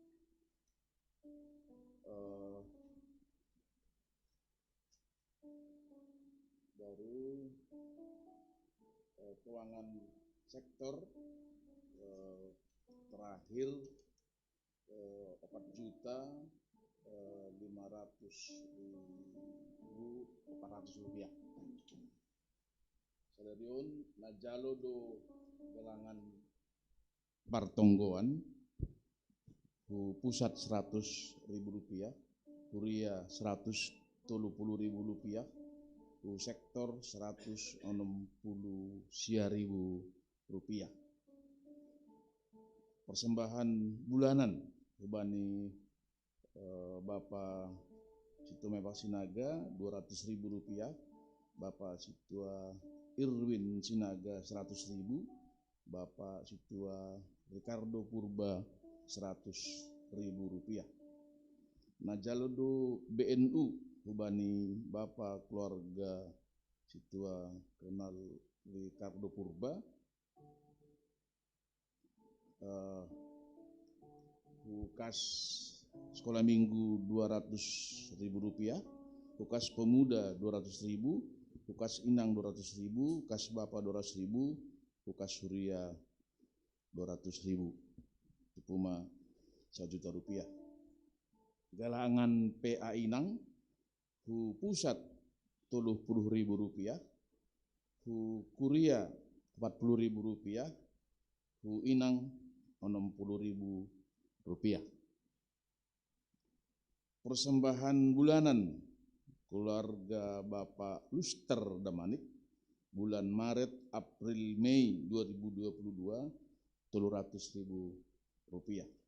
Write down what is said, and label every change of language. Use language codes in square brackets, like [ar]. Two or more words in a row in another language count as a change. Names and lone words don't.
[id] Baru keuangan sektor terakhir 4.500.400 rupiah. [smr] Sadarion najalo do gelangan Partonggoan hu pusat 100.000 rupiah, Huria 130.000 rupiah, hu sektor 160.000 rupiah. [id] Persembahan bulanan bani Bapak Situa Mebak Sinaga 200.000 rupiah, Bapak Situa Irwin Sinaga 100.000, Bapak Situa Ricardo Purba 100.000 rupiah. [smr] Najalodo BNU hubani Bapak keluarga Situa kenal Ricardo Purba Hukas [id] sekolah minggu [smr] 200.000 rupiah, Hukas pemuda 200.000, Hukas inang 200.000, Hukas bapak 200.000, Hukas Surya 200.000, Tupuma 1 juta rupiah. Galangan PA Inang, hu pusat 30.000 rupiah, hu Kuria 40.000 rupiah, hu Inang 60.000 rupiah. [id] Persembahan bulanan keluarga Bapak Luster Damanik bulan Maret, April, Mei 2022 300.000 rupiah.